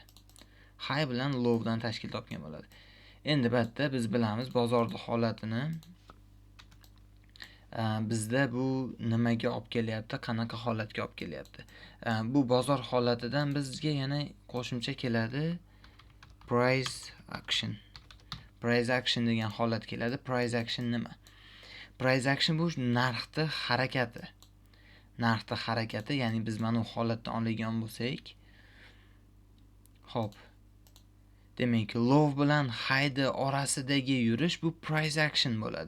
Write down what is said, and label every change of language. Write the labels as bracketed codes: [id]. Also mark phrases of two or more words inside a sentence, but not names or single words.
[uz] High bilan lowdan tashkil topgan bo'ladi. Endi batda biz bilamiz bozorning holatini. Bizda bu nimaga olib kelyapti, qanaqa holatga olib kelyapti? Bu bozor holatidan bizga yana qo'shimcha keladi [en] price action. Price action [uz] degan holat keladi. [en] Price action [uz] nima? [en] Price action [uz] bu narxning harakati. Ya'ni biz mana bu holatdan olgan bo'lsak, xo'p. Demak, low bilan high orasidagi yurish bu [en] price action [uz] bo'ladi.